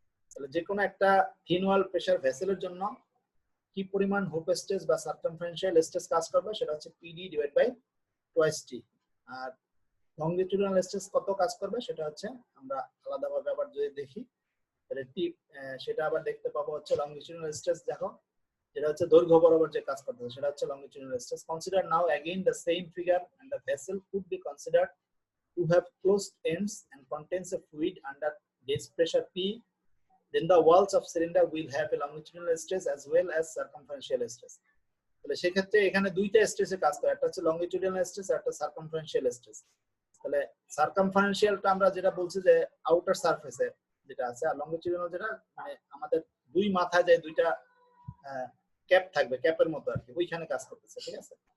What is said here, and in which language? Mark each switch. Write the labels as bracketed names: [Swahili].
[Bangla] তাহলে যে কোনো একটা থিন ওয়াল প্রেসার ভেসেলের জন্য কি পরিমাণ হুপ স্ট্রেস বা সার্কামফারেন্সিয়াল স্ট্রেস কাজ করবে সেটা হচ্ছে PD divide by twice T. আর লংজিটিউডিনাল stress কত কাজ করবে সেটা হচ্ছে আমরা আলাদাভাবে আবার যদি দেখি, তাহলে টি সেটা আবার দেখতে পাবো হচ্ছে লংজিটিউডিনাল স্ট্রেস। দেখো যেটা হচ্ছে দৈর্ঘ্য বরাবর যে কাজ করতেছে সেটা হচ্ছে লংজিটিউডিনাল stress. [English] Consider now again the same figure and the vessel could be considered to have closed ends and contains a fluid under gauge pressure P. Then the walls of cylinder will have a longitudinal stress as well as circumferential stress. [Bangla] তাহলে সেক্ষেত্রে এখানে দুইটা স্ট্রেসে কাজ করে, একটা হচ্ছে লংজিটিউডিনাল stress আর একটা সার্কামফারেন্সিয়াল stress. তাহলে সার্কামফারেন্সিয়ালটা আমরা যেটা বলছি যে আউটার সারফেসে যেটা আছে, আর লংজিটিউডিনাল যেটা মানে আমাদের দুই মাথায় যে দুইটা ক্যাপ থাকবে, ক্যাপের মতো আর কি, ওইখানে কাজ করতেছে, ঠিক আছে?